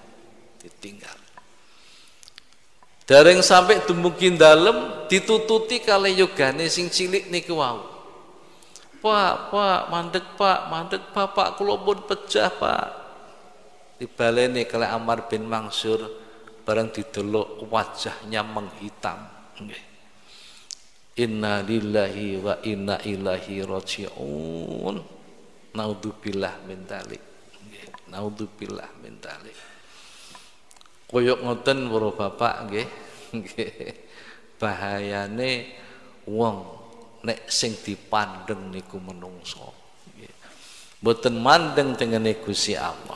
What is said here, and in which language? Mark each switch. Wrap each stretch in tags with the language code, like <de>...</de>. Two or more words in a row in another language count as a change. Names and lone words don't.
<jv>Dereng sampai dumugi dalem ditututi kali yogane sing cilik niku wau. Pak, mandeg bapak kula pun pejah, Pak. Dibaleni kali Ammar bin Mansur bareng didelok</jv> <id>wajahnya menghitam.</id> <jv>Nggih.</jv> <ar>إنا لله وإنا إليه راجعون. نعوذ بالله من ذلك.</ar> <jv>Nggih,</jv> <ar>نعوذ بالله من ذلك.</ar> <jv>Koyok ngoten para bapak nggih. Bahayane wong nek sing dipandeng niku menungso. Nggih. Mboten mandeng tengene Gusti Allah.</jv>